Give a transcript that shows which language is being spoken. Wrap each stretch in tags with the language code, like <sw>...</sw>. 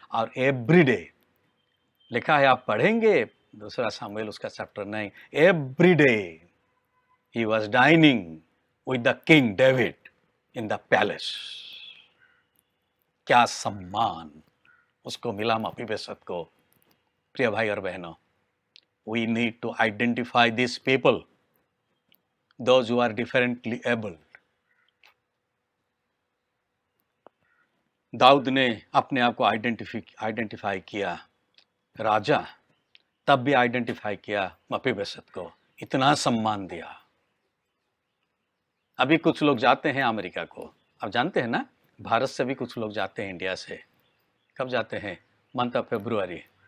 <hi>और एवरीडे लिखा है, आप पढ़ेंगे दूसरा सामुएल उसका chapter 9,</hi> <en>Everyday he was dining with the king David in the palace.</en> <hi>क्या सम्मान उसको मिला मफीबोशेत को। प्रिय भाई और बहनों,</hi> <en>we need to identify these people, those who are differently abled.</en> <hi>Dawood ने अपने आप को आइडेंटिफाई किया, राजा तब भी आइडेंटिफाई किया मफीबोशेत को, इतना सम्मान दिया। अभी कुछ लोग जाते हैं अमेरिका को, आप जानते हैं ना, भारत से भी कुछ लोग जाते हैं इंडिया से। कब जाते हैं? Month of February.</hi>